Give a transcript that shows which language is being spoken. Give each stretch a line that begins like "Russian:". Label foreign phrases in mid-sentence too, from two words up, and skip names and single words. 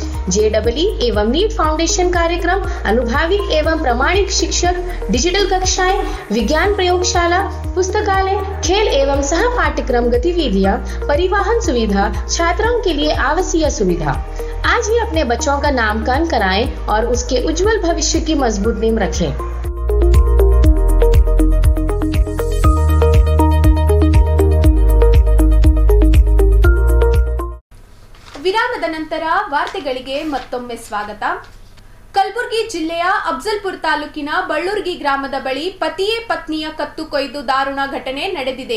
Hindi: JEE एवं नीट फाउंडेशन कार्यक्रम, अनुभवी एवं प्रामाणिक शिक्षक, डिजिटल कक्षाएं, विज्ञान प्रयोगशाला, पुस्तकालय, खेल एवं सह पाठ्यक्रम गतिविधियां, परिवहन सुविधा, छात्रों के लिए आवासीय सुविधा। आज ही अपने बच्चों का नामकरण कराएं और उसके उज्जवल भविष्य की मजबूत नींव रखें।
Kannada: ವಿರಾಮದ ನಂತರ ವಾರ್ತೆಗಳಿಗೆ ಮತ್ತೊಮ್ಮೆ ಸ್ವಾಗತ. ಕಲಬುರಗಿ ಜಿಲ್ಲೆಯ ಅಫಜಲ್ಪುರ ತಾಲೂಕಿನ ಬಳ್ಳೂರ್ಗಿ ಗ್ರಾಮದ ಬಳಿ ಪತಿಯೇ ಪತ್ನಿಯ ಕತ್ತು ಕೊಯ್ದು ದಾರುಣ ಘಟನೆ ನಡೆದಿದೆ.